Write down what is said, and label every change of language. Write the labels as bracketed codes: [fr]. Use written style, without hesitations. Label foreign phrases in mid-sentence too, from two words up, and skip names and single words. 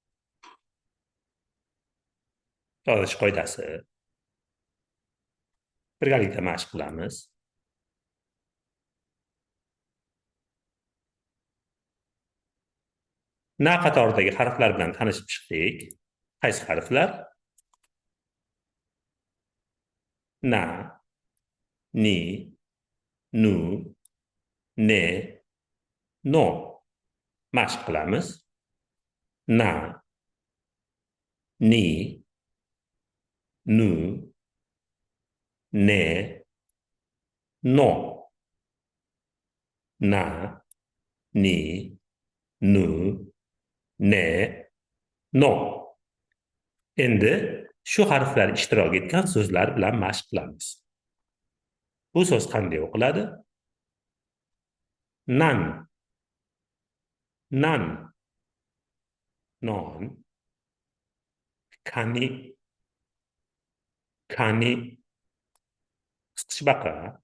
[uz] Yozish qoidasi. Birgalikda mashq qilamiz. Na qatoridagi harflar bilan tanishib chiqdik. Qaysi harflar? Na, ni, nu, ne, no. Mashq qilamiz. Na, ni, nu, ne, no. Na, ni, nu, ne, no. Endi shu harflar ishtirok etgan so'zlar bilan mashq qilamiz. Bu so'z qanday o'qiladi? Nan, nan, non, kani, kani, qisqichbaqa,